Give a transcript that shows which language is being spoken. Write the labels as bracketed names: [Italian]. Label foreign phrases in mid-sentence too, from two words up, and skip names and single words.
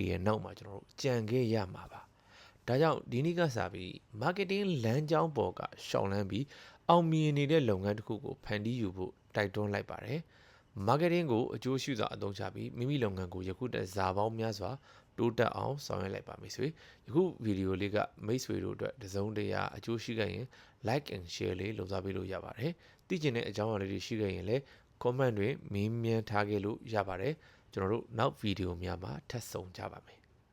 [Burmese] ရဲ့နောက်မှာကျွန်တော်တို့ကြံခဲ့ရမှာပါဒါကြောင့်ဒီနေ့ကစပြီး marketing လမ်းကြောင်းပေါ်ကရှောင်လန်းပြီး အောင်မြင်နေတဲ့လုပ်ငန်းတစ်ခုကိုဖန်တီးယူဖို့တိုက်တွန်းလိုက်ပါတယ် marketing ကိုအကျိုးရှိစွာအသုံးချပြီးမိမိလုပ်ငန်းကိုယခုတည်းဇာပေါင်းများစွာတိုးတက်အောင်ဆောင်ရွက်လိုက်ပါမယ်ဆိုရင်ယခုဗီဒီယိုလေးကမိတ်ဆွေတို့အတွက်တစုံတရာအကျိုးရှိခဲ့ရင် [English] like and share [Burmese] လေးလုပ်သွားပေးလို့ရပါတယ်သိချင်တဲ့အကြောင်းအရာလေးတွေရှိခဲ့ရင်လည်း comment တွေမေးမြန်းထားခဲ့လို့ရပါတယ်ကျွန်တော်တို့နောက်ဗီဒီယိုများမှာထပ်ဆုံကြပါမယ်